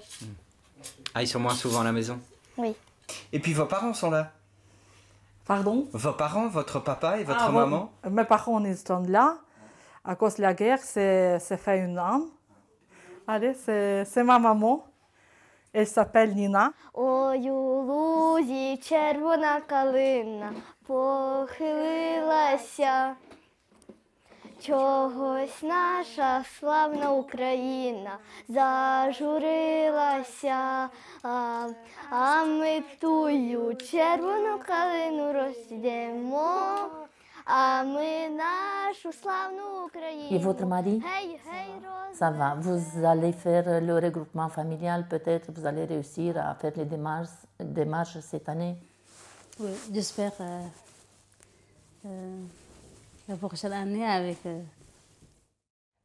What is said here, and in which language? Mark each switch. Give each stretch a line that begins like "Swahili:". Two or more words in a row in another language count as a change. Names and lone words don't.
French: Ah, ils sont moins souvent à la maison? Oui. Et puis vos parents sont là? Pardon? Vos parents, votre papa et votre maman? Mes parents sont là. À cause de la guerre, c'est fait une âme. Allez, c'est ma maman. Elle s'appelle Nina.
Ukrainian: Ой, у лузі червона калина похилилася. Чогось наша славна Україна зажурилася, а ми тую червону калину розсідемо, а ми нашу славну Україну.
French: Et votre mari? Ça va. Vous allez faire le regroupement familial, peut-être vous allez réussir à faire les démarches cette année? Oui, j'espère la prochaine année avec...